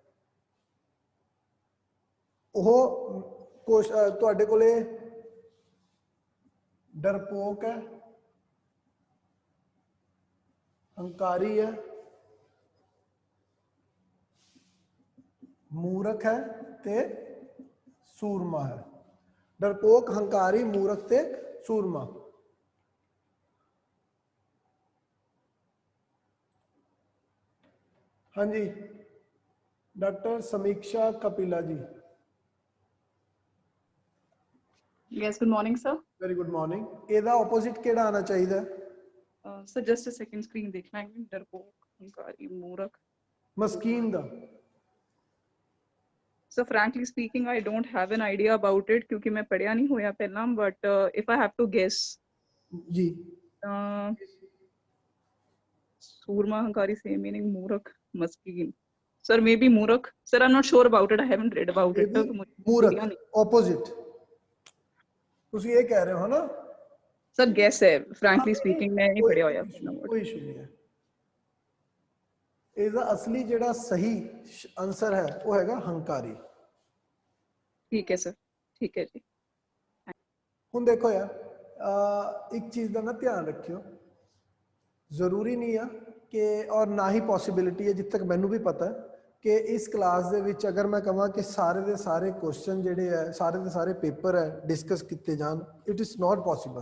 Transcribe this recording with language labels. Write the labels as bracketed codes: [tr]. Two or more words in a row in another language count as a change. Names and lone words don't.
[pa] ਉਹ ਤੁਹਾਡੇ ਕੋਲੇ ਡਰਪੋਕ ਹੈ, ਹੰਕਾਰੀ ਹੈ, ਮੂਰਖ ਹੈ ਤੇ ਸੂਰਮਾ ਹੈ। ਡਰਪੋਕ, ਹੰਕਾਰੀ, ਮੂਰਖ ਤੇ ਸੂਰਮਾ। ਹਾਂਜੀ, ਡਾਕਟਰ ਸਮੀक्षा कपिला जी। [en] Yes, good morning, sir. Very good morning. [pa] ਇਹਦਾ ਆਪੋਜ਼ਿਟ ਕਿਹੜਾ ਆਣਾ ਚਾਹੀਦਾ? [en] Sir, just a second, screen [hi] देखना है। डरपोक, हंकारी, मूर्ख, [pa] ਮਸਕੀਨ ਦਾ। [en] So frankly speaking, I don't have an idea about it [pa] ਕਿਉਂਕਿ ਮੈਂ ਪੜ੍ਹਿਆ ਨਹੀਂ ਹੋਇਆ ਪਹਿਲਾ, [en] but if I have to guess, [hi] जी, [pa] ਸੂਰਮਾ, ਹੰਕਾਰੀ, same meaning, ਮੂਰਖ, ਮਸਕੀਨ. [en] Sir, maybe मूर्ख. Sir, I'm not sure about it. I haven't read about it. [pa] ਮੂਰਖ ਆਪੋਜ਼ਿਟ ਤੁਸੀਂ ਇਹ ਕਹਿ ਰਹੇ ਹੋ ਨਾ? [en] Sir, guess है. Frankly speaking, [pa] ਮੈਂ ਨਹੀਂ ਪੜ੍ਹਿਆ ਹੋਇਆ ਪਹਿਲਾ। ਕੋਈ ਇਸ਼ੂ ਨਹੀਂ ਹੈ। ਇਹਦਾ ਅਸਲੀ ਜਿਹੜਾ ਸਹੀ ਆਨਸਰ ਹੈ ਉਹ ਹੈਗਾ ਹੰਕਾਰੀ। [hi] ठीक है सर, ठीक है जी। [pa] ਹੁਣ ਦੇਖੋ ਯਾਰ, ਇੱਕ ਚੀਜ਼ ਦਾ ਨਾ ਧਿਆਨ ਰੱਖਿਓ, ਜ਼ਰੂਰੀ ਨਹੀਂ ਆ ਕਿ, ਔਰ ਨਾ ਹੀ ਪੋਸੀਬਿਲਿਟੀ ਹੈ, ਜਿੱਥੇ ਤੱਕ ਮੈਨੂੰ ਵੀ ਪਤਾ ਹੈ ਕਿ ਇਸ ਕਲਾਸ ਦੇ ਵਿੱਚ ਅਗਰ ਮੈਂ ਕਹਾਂ ਕਿ ਸਾਰੇ ਦੇ ਸਾਰੇ ਕੁਐਸਚਨ ਜਿਹੜੇ ਹੈ, ਸਾਰੇ ਦੇ ਸਾਰੇ ਪੇਪਰ ਹੈ ਡਿਸਕਸ ਕੀਤੇ ਜਾਣ, [en] It is not possible.